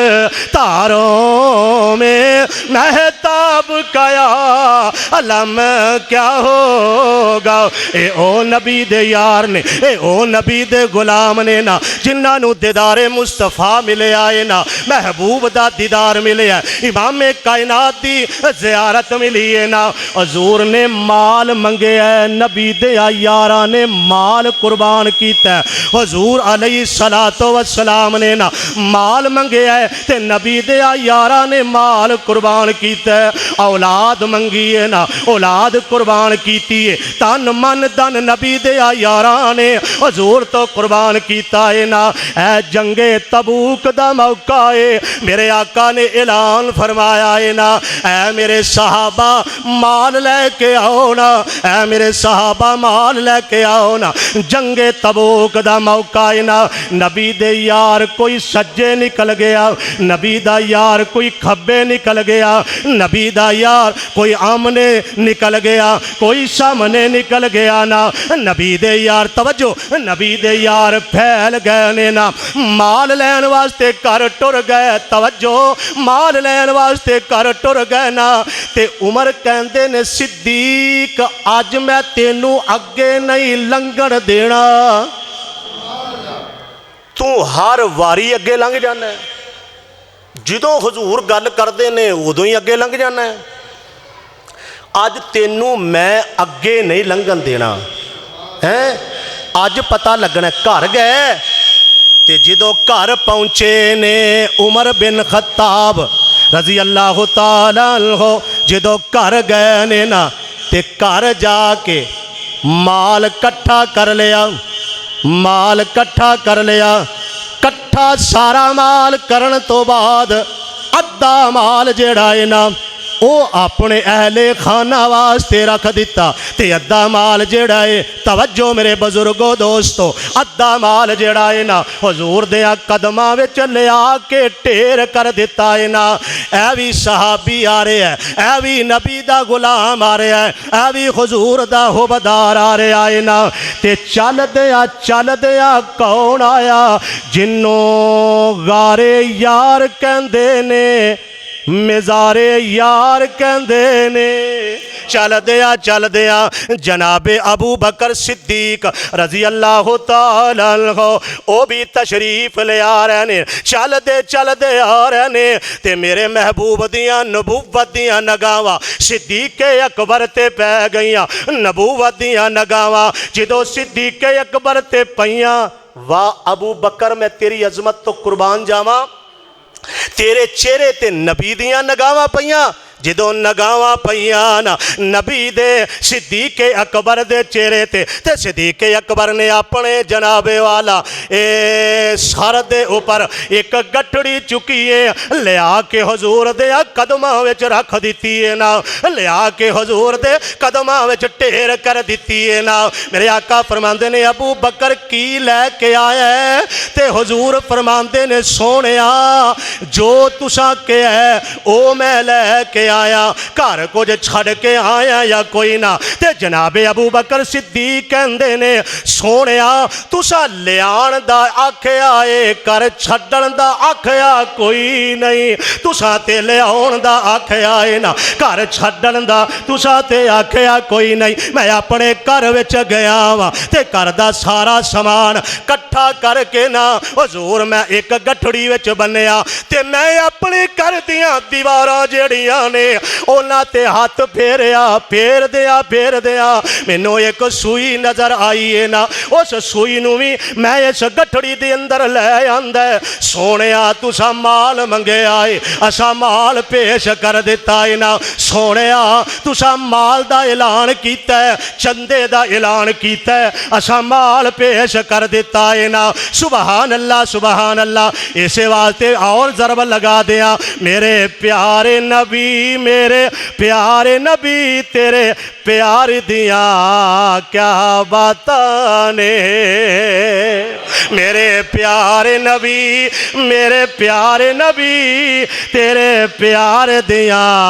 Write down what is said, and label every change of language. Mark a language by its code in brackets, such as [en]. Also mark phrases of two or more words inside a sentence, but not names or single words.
[ur] تاروں میں مہتاب کا عالم کیا ہوگا، [pa] اے او نبی دے یار نے، اے او نبی دے غلام نے نا، جنہاں نو دیدار مصطفیٰ ملے آئے نا، محبوب دا دیدار ملے آئے، امام کائنات دی زیارت ملی ہے نا، حضور نے مال منگے ہے، نبی دے یاراں نے مال قربان کیتا ہے، حضور علیہ السلام نے نا مال منگے ہے تے نبی دے یاراں نے مال قربان کیتا ہے، اولاد منگی ہے نا اولاد قربان کیتی ہے، تن من دن نبی دے یاراں نے حضور تو قربان کیتا ہے نا، اے جنگ تبوک دا موقع ہے، میرے آقا نے اعلان فرمایا ہے نا، اے میرے صحابہ مال لے کے آؤ نا، اے میرے صحابہ مال لے کے آؤ نا، جنگ تبوک دا موقع ہے نا، نبی دے یار کوئی سجے نکل گیا، نبی دا یار کوئی کھبے نکل گیا، نبی دا یار کوئی آمنے نکل گیا، کوئی سامنے نکل گیا نا، نبی دے یار توجہ، نبی دے یار پھیل گئے نے نا، مال لین واسطے کر ٹر گئے، توجہ مال لین واسطے کر ٹر گئے نا، تے عمر کہندے نے صدیق اج میں تینوں اگے نہیں لنگن دینا، تو ہر واری اگے لنگ جانا ہے، جدوں حضور گل کردے نے ادوں ہی اگے لنگ جانا ہے، اج تینوں میں اگے نہیں لنگن دینا ہے، اج پتہ لگنا ہے، گھر گئے تے جدوں گھر پہنچے نے عمر بن خطاب رضی اللہ تعالیٰ عنہ، جدوں گھر گئے نے نا تے گھر جا کے مال کٹھا کر لیا، مال کٹھا کر لیا، کٹھا سارا مال کرن تو بعد ادھا مال جیڑا ہے نا او اپنے اہل خانہ واسطے رکھ دیتا، تے ادھا مال جیڑا ہے، توجہ میرے بزرگو دوستو، ادھا مال جیڑا ہے نا حضور دیاں قدماں وچ لے آ کے ٹھیر کر دیتا ہے نا، [ur] اے بھی صحابی آ رہے ہیں، [pa] اے بھی نبی دا غلام آ رہے ہیں، اے بھی حضور دا حبدار آ رہے آئے نا، تے چل دیا کون آیا، جنوں غارے یار کہندے نے، مزارے یار کہندے نے، چل دیا جناب ابو بکر صدیق رضی اللہ تعالیٰ عنہ او بھی تشریف لے آ رہے نے، چل دے آ رہے نے، تے میرے محبوب دیاں نبوت دیاں نگاواں صدیق اکبر تے پہ گئیاں، نبوت دیاں نگاواں جدو صدیق اکبر تے پئیاں، واہ ابو بکر میں تیری عظمت تو قربان جاواں، تیرے چہرے تے نبی دیاں نگاواں پئیاں، جدوں نگاواں پئیاں نا نبی دے صدیق اکبر دے چہرے تے صدیق اکبر نے اپنے جناب والا سر دے اوپر ایک گٹھڑی چکی ہے، لے آ کے حضور دے قدماں وچ رکھ دیتی ہے نا، لے آ کے حضور دے قدماں وچ ٹھیر کر دیتی ہے نا، میرے آقا فرماندے نے ابو بکر کی لے کے آیا ہے، تے حضور فرماندے نے سونیا جو تساں کے ہے او میں لے کے آیا گھر کچھ چھڑ کے آیا یا کوئی نہ تے جناب ابو بکر صدیق کہندے نے سونیا تسا لیان دا آکھیا اے کر چھڈن دا آکھیا کوئی نہیں تسا تے لیاون دا آکھیا اے نا گھر چھڈن دا تسا تے آکھیا کوئی نہیں میں اپنے گھر وچ گیا وا تے گھر دا سارا سامان کٹھا کر کے نا حضور میں ایک گٹھڑی وچ بنیا تے میں اپنے گھر دیاں دیواراں جڑیاں نے اونا تے ہاتھ پھیر دیا مینوں ایک سوئی نظر آئی ہے نا اس سوئی نو بھی میں اس گٹھڑی دے اندر لے آندا ہے سونیا تسا مال منگے آئے اسا مال پیش کر دیتا ہے نا سونیا تسا مال دا اعلان کیتا ہے چندے دا اعلان کیتا ہے اسا مال پیش کر دیتا ہے نا سبحان اللہ اسے واسطے اور ضرب لگا دیا میرے پیارے نبی تیرے پیار دیاں کیا باتاں نے میرے پیارے نبی تیرے پیار دیاں